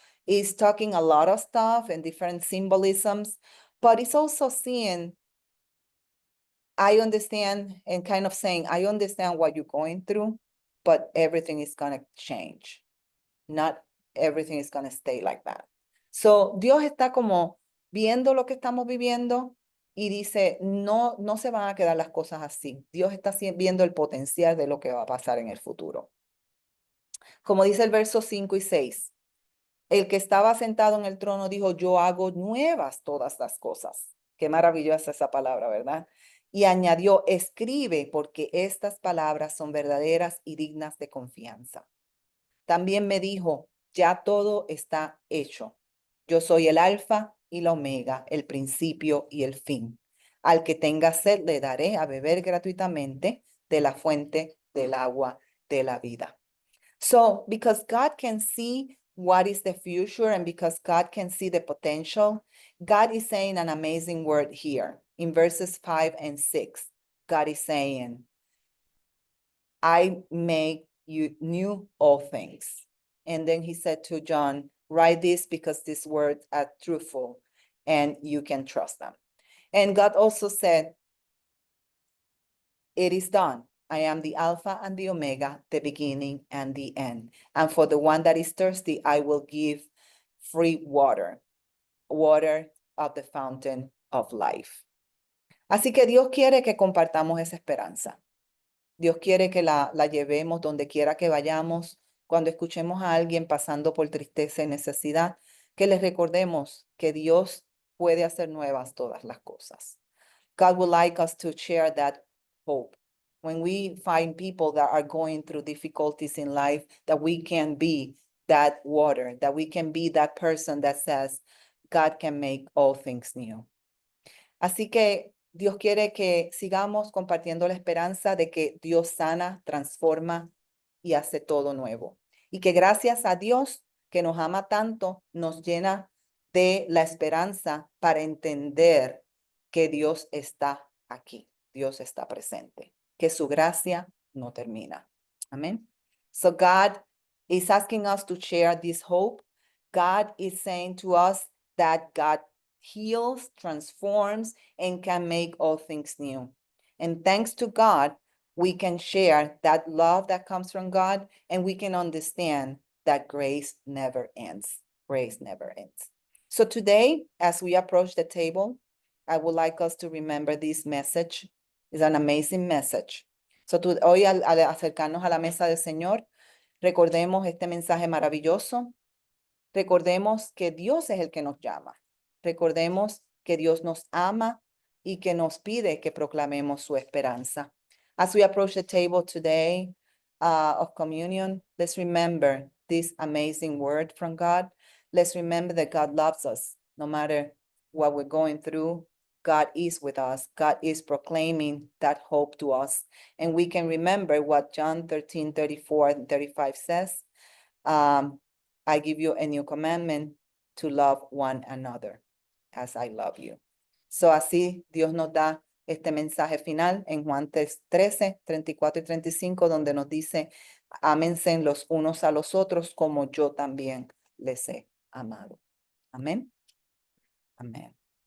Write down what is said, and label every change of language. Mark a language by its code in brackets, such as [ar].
[en] Is talking a lot of stuff and different symbolisms, but it's also seeing, I understand, and kind of saying, I understand what you're going through, but everything is going to change. Not everything is going to stay like that. [es] So Dios está como viendo lo que estamos viviendo y dice, no, no se van a quedar las cosas así. Dios está viendo el potencial de lo que va a pasar en el futuro. Como dice el verso 5 y 6, el que estaba sentado en el trono dijo, yo hago nuevas todas las cosas. Qué maravillosa esa palabra, ¿verdad? Y añadió, escribe porque estas palabras son verdaderas y dignas de confianza. También me dijo, ya todo está hecho. Yo soy el alfa y la omega, el principio y el fin. Al que tenga sed le daré a beber gratuitamente de la fuente del agua de la vida. [en] So, because God can see what is the future and because God can see the potential, God is saying an amazing word here. In verses 5 and 6, God is saying, I make you new all things. And then he said to John, write this because these words are truthful and you can trust them. And God also said, it is done. I am the Alpha and the Omega, the beginning and the end. And for the one that is thirsty, I will give free water of the fountain of life. [es] Así que Dios quiere que compartamos esa esperanza. Dios quiere que la llevemos donde quiera que vayamos, cuando escuchemos a alguien pasando por tristeza y necesidad, que les recordemos que Dios puede hacer nuevas todas las cosas. [en] God would like us to share that hope. When we find people that are going through difficulties in life, that we can be that water, that we can be that person that says, God can make all things new. [es] Así que Dios quiere que sigamos compartiendo la esperanza de que Dios sana, transforma y hace todo nuevo. Y que gracias a Dios que nos ama tanto, nos llena de la esperanza para entender que Dios está aquí, Dios está presente, que su gracia no termina. Amén. [en] So God is asking us to share this hope. God is saying to us that God heals, transforms, and can make all things new. And thanks to God, we can share that love that comes from God, and we can understand that grace never ends. Grace never ends. So today, as we approach the table, I would like us to remember this message. It's an amazing message. [es] So hoy al acercarnos a la mesa del Señor, recordemos este mensaje maravilloso. Recordemos que Dios es el que nos llama. Recordemos que Dios nos ama y que nos pide que proclamemos su esperanza. [en] As we approach the table today of communion, let's remember this amazing word from God. Let's remember that God loves us no matter what we're going through. God is with us. God is proclaiming that hope to us. And we can remember what John 13:34 and 35 says. I give you a new commandment to love one another as I love you. [es] So así Dios nos da este mensaje final en Juan 13, 34 y 35, donde nos dice, ámense los unos a los otros como yo también les he amado. Amén. Amén.